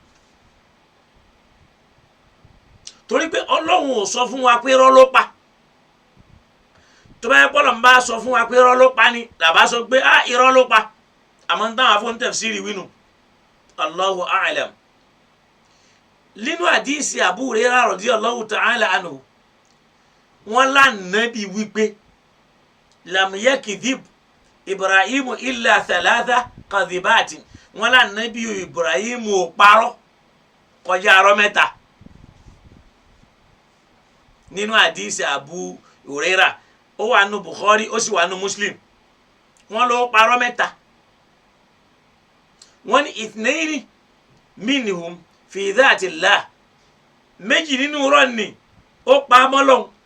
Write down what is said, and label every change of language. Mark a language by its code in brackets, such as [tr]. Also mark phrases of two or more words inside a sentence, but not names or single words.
[yo] torí pé Ọlọ́run ò sọ fún wa pé irọ́ ló pa tó bá yẹ pọ́lọ̀ ń bá sọ fún wa pé irọ́ ló pa ni làbá sọ pé irọ́ ló pa àmọ́ ń táwọn afọ́n tafsiri wínú [ar] الله أعلم [yo] nínú àdíìsì Abu Hurairah [ar] رضي الله تعالى عنه [yo] wọ́n lánàbí wípé [ar] لم يكذب إبراهيم إلا ثلاث كذبات [yo] wọ́n lánàbí Ibrahimu ò parọ́ kọjá arọ́ mẹ́ta nínú àdíìsì Abu Hurairah ó wà nù Bukhari ó sì wà nù Muslim wọ́n ló parọ́ mẹ́ta wọ́n ní [ar] اثنين منهم في ذات الله [yo] méjì nínú rọ́ọ̀nì ó pa mọ́lọ́hún